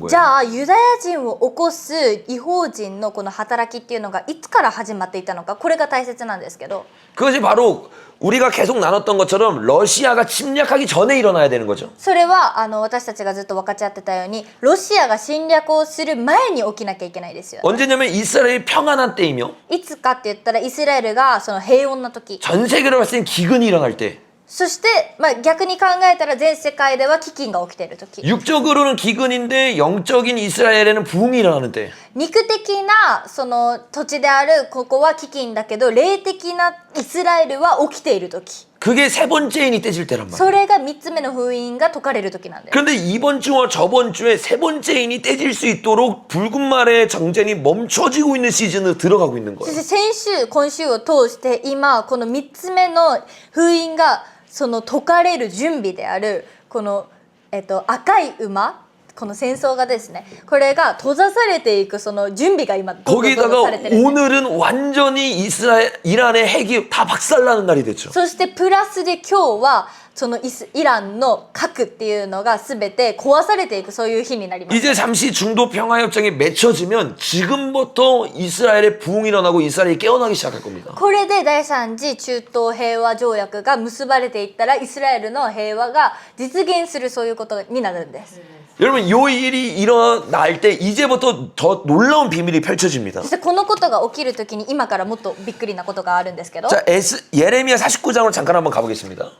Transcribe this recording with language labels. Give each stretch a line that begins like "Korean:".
Japanese: じ
Korean: 거예요.
Japanese: ゃあユダヤ人を起こす異邦人のこの働きっていうのがいつから始まっていたのか、これが大切なんですけど、
Korean: 그것이 바로 우리가 계속 나눴던 것처럼 러시아가 침략하기 전에 일어나야 되는 거죠.
Japanese: それは私たちがずっと分かち合ってたようにロシアが侵略をする前に起きなきゃいけないですよ。
Korean: 언제냐면 이스라엘이 평안한 때이며
Japanese: いつかって言ったらイスラエルがその平穏な時、
Korean: 전 세계로 봤을 땐 기근이 일어날 때
Japanese: そして、逆に考えたら全世界では飢饉が起きている時、
Korean: 육적으로는 기근인데 영적인 이스라엘에는 부흥이 일어나는 때
Japanese: 肉的なその土地であるここは飢饉だけど霊的なイスラエルは起きている時、
Korean: 그게 세 번째인이 떼질 때란 말이에요.
Japanese: それが3つ目の封印が解かれる時なんです。
Korean: 그런데 이번 주와 저번 주에 세 번째인이 떼질 수 있도록 붉은 말의 정전이 멈춰지고 있는 시즌으로 들어가고 있는
Japanese: そ
Korean: 거예요.
Japanese: して先週今週を通して今この3つ目の封印がその解かれる準備であるこの、赤い馬、この戦争がですね、これが閉ざされていくその準備が今どんどん
Korean: 거기다가
Japanese: されてるんです。
Korean: 오늘은 완전히 이란의 핵이 다 박살나는 날이 됐죠.
Japanese: そしてプラスで今日はそのイランの核っていうのが全て壊されていくそういう日になります。
Korean: 이제 잠시 중도 평화협정이 맺혀지면 지금부터 이스라엘의 부흥이 일어나고 이스라엘이 깨어나기 시작할 겁니다.
Japanese: これで第3次中東平和条約が結ばれていったらイスラエルの平和が実現するそういうことになるんです。
Korean: 여러분 요 일이 일어날 때 이제부터 더 놀라운 비밀이 펼쳐집니다.
Japanese: そしてこのことが起きるときに今からもっとびっくりなことがあるんですけど、
Korean: 자, 예레미야 49장으로 잠깐 한번 가보겠습니다.